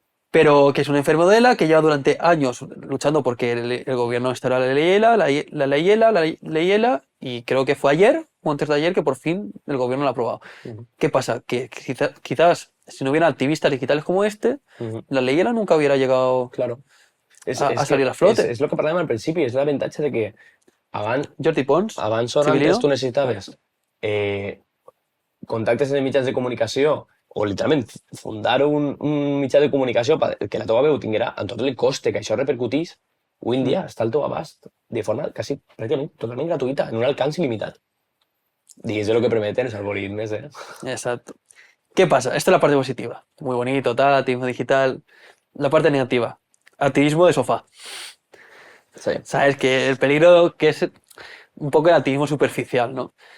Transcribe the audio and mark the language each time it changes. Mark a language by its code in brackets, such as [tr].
[es] Pero que es un enfermo de ELA que lleva durante años luchando porque el gobierno instauró la ley ELA, la ley ELA, y creo que fue ayer o antes de ayer que por fin el gobierno lo ha aprobado. ¿Qué pasa? Que quizás si no hubiera activistas digitales como este, la ley ELA nunca hubiera llegado Claro. a salir a flote. [ca] És el que parlàvem al principi, és l'avantatge de que Jordi Pons, abans o civilino, antes tu necessitaves contactes en els mitjans de comunicació o literalment fundar un mitjà de comunicació perquè la teva veu tinguera amb tot el coste que això repercutís, avui en dia està al teu abast de forma quasi pràcticament totalment gratuïta, en un alcance il·limitat. [es] Y es de lo que prometen los algoritmos, ¿eh? Exacto. ¿Qué pasa? Esta es la parte positiva. Muy bonito, tal, activismo digital. La parte negativa. Activismo de sofá. Sí. ¿Sabes? Que el peligro que es un poco el activismo superficial, ¿no?